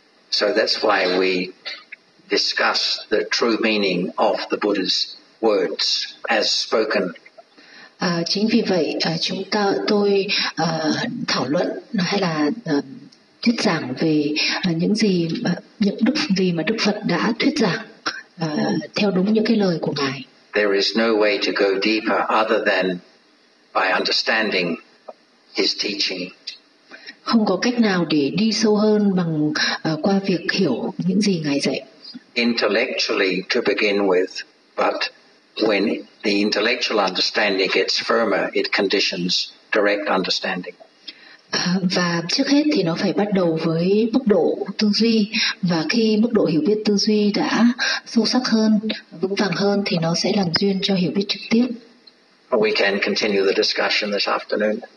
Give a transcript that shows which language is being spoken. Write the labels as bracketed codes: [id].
[en] So that's why we discuss the true meaning of the Buddha's words as spoken. [vi] Chính vì vậy tôi thảo luận hay là thuyết giảng về những gì những đức vì mà Đức Phật đã thuyết giảng theo đúng những cái lời của ngài. [en] There is no way to go deeper other than by understanding his teaching. [vi] Không có cách nào để đi sâu hơn bằng qua việc hiểu những gì ngài dạy. [en] Intellectually to begin with, but when the intellectual understanding gets firmer, it conditions direct understanding. [vi] Và trước hết thì nó phải bắt đầu với mức độ tư duy, và khi mức độ hiểu biết tư duy đã sâu sắc hơn, vững vàng hơn thì nó sẽ làm duyên cho hiểu biết trực tiếp. [en] We can continue the discussion this afternoon.